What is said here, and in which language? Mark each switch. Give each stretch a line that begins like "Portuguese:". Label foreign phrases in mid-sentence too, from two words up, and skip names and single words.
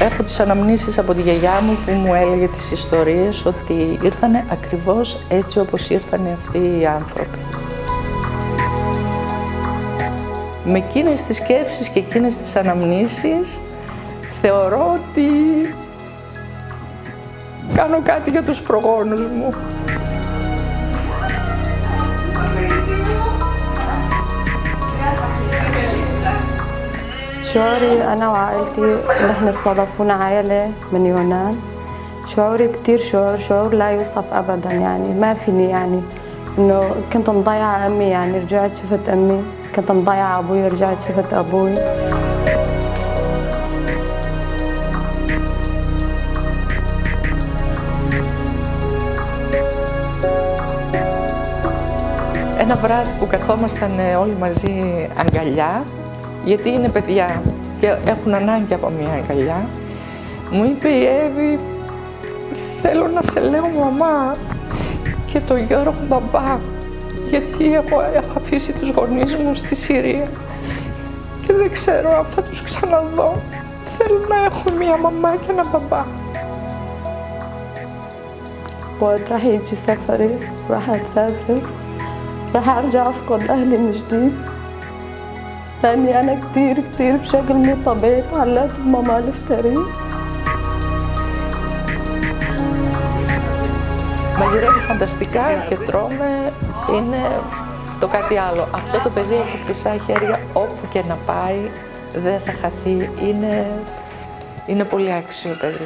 Greek: τις αναμνήσεις από τη γιαγιά μου που μου έλεγε τις ιστορίες ότι ήρθανε ακριβώς έτσι όπως ήρθανε αυτοί οι άνθρωποι. Με εκείνες τις σκέψεις και εκείνες τις αναμνήσεις θεωρώ ότι κάνω κάτι για τους προγόνους μου.
Arabic: شعوري أنا وعائلتي نحن استضافونا عائلة من يونان. شعوري كتير شعور لا يوصف أبدا يعني ما فيني يعني إنه كنت مضيعة أمي يعني رجعت شفت أمي، كنت مضيعة أبوي رجعت شفت أبوي.
Greek: Ένα βράδυ που καθόμασταν όλοι μαζί αγκαλιά, γιατί είναι παιδιά και έχουν ανάγκη από μια αγκαλιά, μου είπε η Εύη, θέλω να σε λέω μαμά και το Γιώργο μπαμπά, γιατί έχω αφήσει τους γονείς μου στη Συρία και δεν ξέρω αν θα τους ξαναδώ. Θέλω να έχω μια μαμά και ένα μπαμπά.
Arabic: وقت راح يجي سفري راح أتسافر راح أرجع أفقد أهلي من جديد لأني أنا كتير بشكل مو طبيعي تعلقت بماما الفتري.
Greek: Μαγειρεύει φανταστικά και τρώμε, είναι το κάτι άλλο. Αυτό το παιδί έχει χρυσά χέρια, όπου και να πάει δεν θα χαθεί, είναι πολύ άξιο παιδί.